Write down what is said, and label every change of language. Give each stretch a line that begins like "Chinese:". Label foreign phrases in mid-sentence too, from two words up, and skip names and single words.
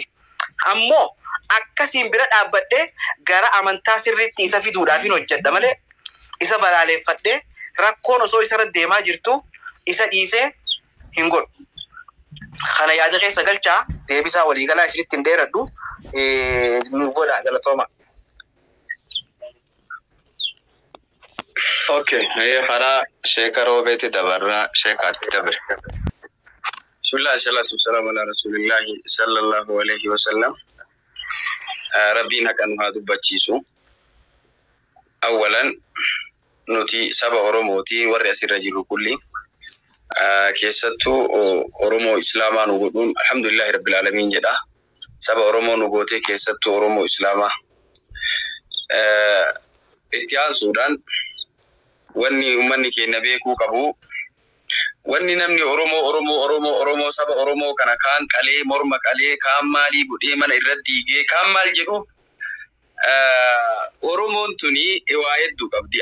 Oromo: Ammoo akkasiin bira dhaabbadhee gara amantaa sirriitti isa fiduudhaaf hin hojjedha malee isa balaaleeffadhee rakkoon osoo isarra deemaa jirtu isa dhiisee hin godhu. Kana yaada keessa galchaa deebisaa waliigalaa isinitti hin dheeradhu nuuf godha galatooma. Okay, hara Sheekh Roobeeti dabarraa Sheekhaatti dabre.
Arabic: بسم الله الصلاة والسلام على رسول الله صلى الله عليه وسلم.
Oromo: Rabbiin haqan haa dubbachiisu. Awwalan nuti saba Oromooti warri asirra jiru kulli keessattuu Oromoo Islaamaa nu godhuun
Arabic: الحمد لله رب العالمين
Oromo: jedha. Saba Oromoo nu gootee keessattuu Oromoo Islaamaa itti aansuudhaan wanni ummanni keenya beekuu qabu wanni namni Oromoo saba Oromoo kana kaan qalee morma qalee kaan maalii godhee mana irratti diigee kaan maal jedhuuf Oromoon tuni waa hedduu qabdi.